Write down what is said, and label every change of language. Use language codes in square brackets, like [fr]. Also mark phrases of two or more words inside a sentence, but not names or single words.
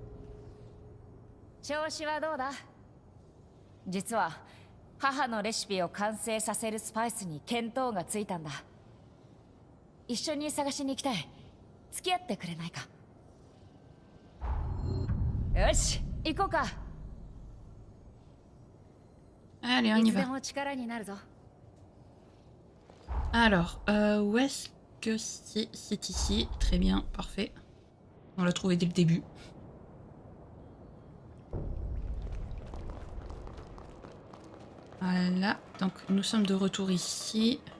[ja] 調子はどうだ？実は母のレシピを完成させるスパイスに見当がついたんだ。一緒に探しに行きたい。付き合ってくれないか？よし、行こうか。 [fr] Allez, on y va. Alors, où est-ce que c'est? C'est ici. Très bien, parfait. On l'a trouvé dès le début. Voilà, donc nous sommes de retour ici.